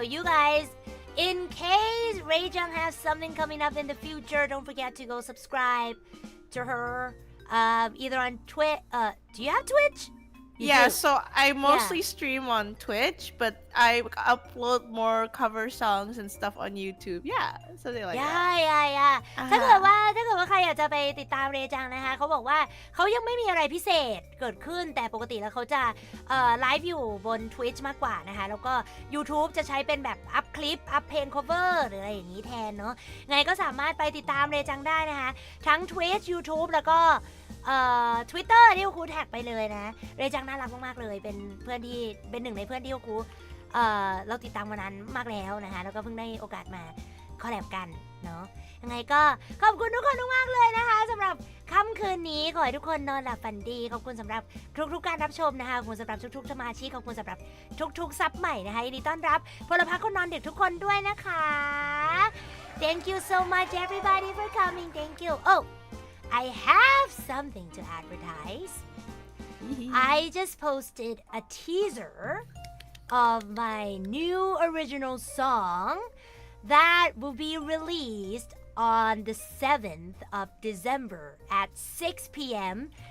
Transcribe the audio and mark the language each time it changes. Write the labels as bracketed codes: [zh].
[en] So you guys, in case Ray-Jung has something coming up in the future, don't forget to go subscribe to her, either on Twitch. Do you have Twitch? Yeah, so I mostly stream on Twitch, but I upload more cover songs and stuff on YouTube. Yeah, something like that. [th] ถ้าเกิดว่าใครอยากจะไปติดตามเรจังนะคะเขาบอกว่าเขายังไม่มีอะไรพิเศษเกิดขึ้นแต่ปกติแล้วเขาจะไลฟ์อยู่บน Twitch มากกว่านะคะแล้วก็ YouTube จะใช้เป็นแบบอัพคลิปอัพเพลง cover หรืออะไรอย่างนี้แทนเนาะไงก็สามารถไปติดตามเรจังได้นะคะทั้ง Twitch YouTube แล้วก็ Twitter ที่ครูแท็กไปเลยนะเรจังน่ารักมากๆเลยเป็นหนึ่งในเพื่อนที่ครูเราติดตามมานานมากแล้วนะคะแล้วก็เพิ่งได้โอกาสมา คอลแลบกันเนาะยังไงก็ขอบคุณทุกคนมากๆเลยนะคะสำหรับค่ำคืนนี้ขอให้ทุกคนนอนหลับฝันดีขอบคุณสำหรับทุกๆการรับชมนะคะขอบคุณสำหรับทุกๆสมาชิกขอบคุณสำหรับทุกๆซับใหม่นะคะยินดีต้อนรับพลพรรคคนนอนดึกทุกคนด้วยนะคะ [en] Thank you so much everybody for coming Thank you I have something to advertise. I just posted a teaser of my new original song that will be released on the 7th of December at 6 p.m.